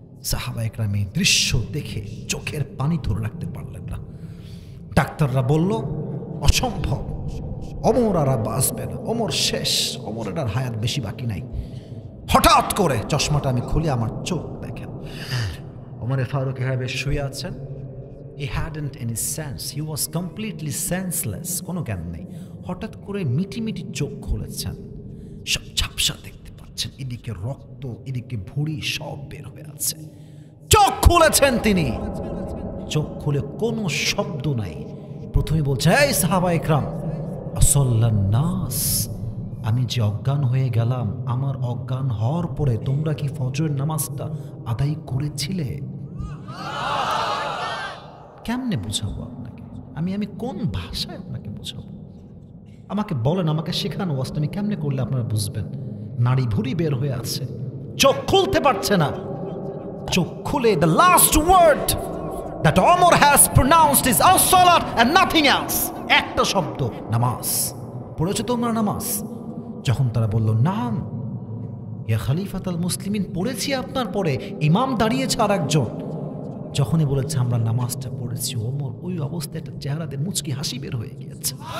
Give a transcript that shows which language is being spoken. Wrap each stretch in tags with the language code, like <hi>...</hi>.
<bn>সাহাবা একরাম এই দৃশ্য দেখে চোখের পানি ধরে রাখতে পারলেন না। ডাক্তাররা বলল অসম্ভব, ওমর আর বাঁচবে না, ওমর শেষ, ওমরের আর হায়াত বেশি বাকি নাই। হঠাৎ করে চশমাটা আমি খুলে আমার চোখ দেখেন, ওমর ফারুক এভাবে শুয়ে আছেন।</bn> <en>He hadn't any sense, he was completely senseless,</en> <bn>কোনো জ্ঞান নেই। হঠাৎ করে মিটি মিটি চোখ খুলেছেন, সব ঝাপসা দেখতে পাচ্ছেন, এদিকে রক্ত, এদিকে ভুঁড়ি সব বের হয়ে আছে। চোখ খুলেছেন তিনি, চোখ খুলে কোনো শব্দ নাই। প্রথমে বলছে, এই সাহাবা ইকরাম, আসল্লান নাস, আমি যে অজ্ঞান হয়ে গেলাম, আমার অজ্ঞান হওয়ার পরে তোমরা কি ফজরের নামাজটা আদায় করেছিলে? কেমনে বুঝাবো আপনাকে? আমি কোন ভাষায় আপনাকে বুঝাবো? আমাকে বলেন, আমাকে শেখানো ওয়াজটা আমি কেমনে করলে আপনারা বুঝবেন? নাড়ি ভুড়ি বের হয়ে আছে, চোখ খুলতে পারছে না। চোখ খুলে</bn> <en>the last word that Omar has pronounced is as-salat and nothing else,</en> <bn>একটা শব্দ, নামাজ। পড়েছো তোমরা নামাজ? যখন তারা বলল</bn> <ar>নাম ইয়া খলিফাতুল মুসলিমিন,</ar> <bn>পড়েছি আপনার পরে, ইমাম দাঁড়িয়েছে আর একজন। যখনই বলেছে আমরা নামাজটা পড়েছি, ওমর ওই অবস্থায় একটা চেহারাতে মুচকি হাসি বের হয়ে গিয়েছে।</bn>